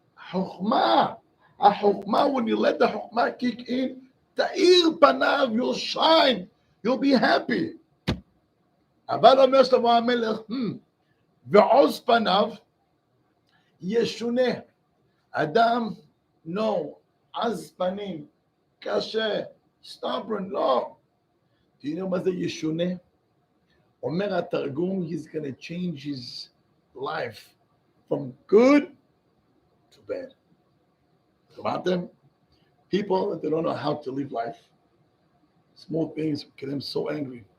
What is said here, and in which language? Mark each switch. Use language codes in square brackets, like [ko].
[en] Chokhmah, when you let the chokhmah kick in, [he] ta'ir panav, [en] you'll shine, you'll be happy. [he] אבל אומר שלמה המלך, ועוז פניו ישונה. אדם, no, עז פנים, קשה, stubborn, לא. [en] Do you know [he] מה זה ישונה? אומר התרגום, [en] he's going to change his life from good to bad. About them, people that they don't know how to live life, small things get them so angry.